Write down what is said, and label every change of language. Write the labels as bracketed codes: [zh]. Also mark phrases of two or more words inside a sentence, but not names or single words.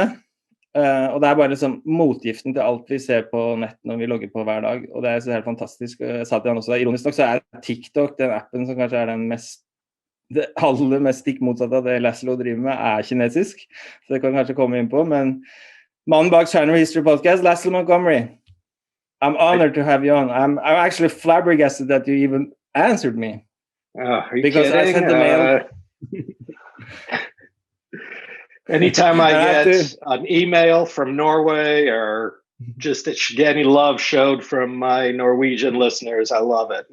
[no] Og det bare liksom motgiften til alt vi ser på nett når vi logger på hver dag, og det så helt fantastisk. Jeg sa til han også, ironisk nok så TikTok, den appen som kanskje den det aller mest stikk motsatte av det Laszlo driver med, kinesisk, så det kan kanskje komme inn på, men mannen bak China History Podcast, Laszlo Montgomery. [en] I'm honored to have you on. I'm actually flabbergasted that you even answered me. Are you because kidding? I sent the mail. Anytime I get an email from Norway or just any love showed from my Norwegian listeners, I love it.